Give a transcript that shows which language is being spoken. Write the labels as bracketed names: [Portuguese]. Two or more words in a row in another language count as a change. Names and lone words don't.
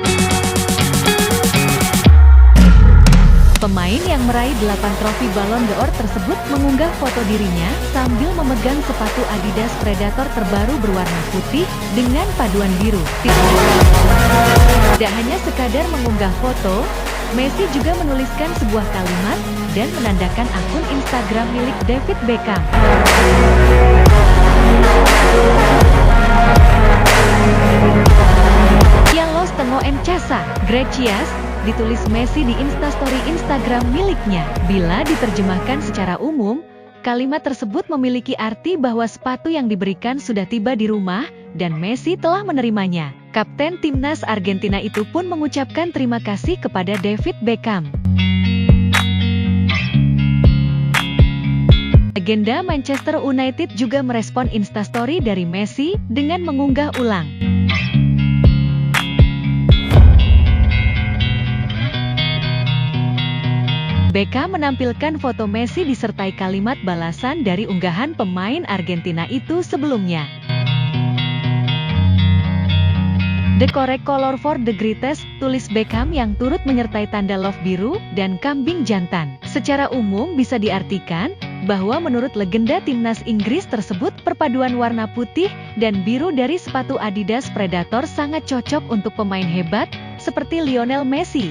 [Indonesian] Pemain yang meraih 8 trofi Ballon d'Or tersebut mengunggah foto dirinya sambil memegang sepatu Adidas Predator terbaru berwarna putih dengan paduan biru. Tidak hanya sekadar mengunggah foto, Messi juga menuliskan sebuah kalimat dan menandakan akun Instagram milik David Beckham. [Spanish] "Ya los tengo en casa, gracias," [Indonesian] ditulis Messi di Instastory Instagram miliknya. Bila diterjemahkan secara umum, kalimat tersebut memiliki arti bahwa sepatu yang diberikan sudah tiba di rumah dan Messi telah menerimanya. Kapten timnas Argentina itu pun mengucapkan terima kasih kepada David Beckham. Legenda Manchester United juga merespon Instastory dari Messi dengan mengunggah ulang. Beckham menampilkan foto Messi disertai kalimat balasan dari unggahan pemain Argentina itu sebelumnya. [English] "The correct color for the greatest," [Indonesian] tulis Beckham yang turut menyertai tanda love biru dan kambing jantan. Secara umum bisa diartikan bahwa menurut legenda timnas Inggris tersebut perpaduan warna putih dan biru dari sepatu Adidas Predator sangat cocok untuk pemain hebat seperti Lionel Messi.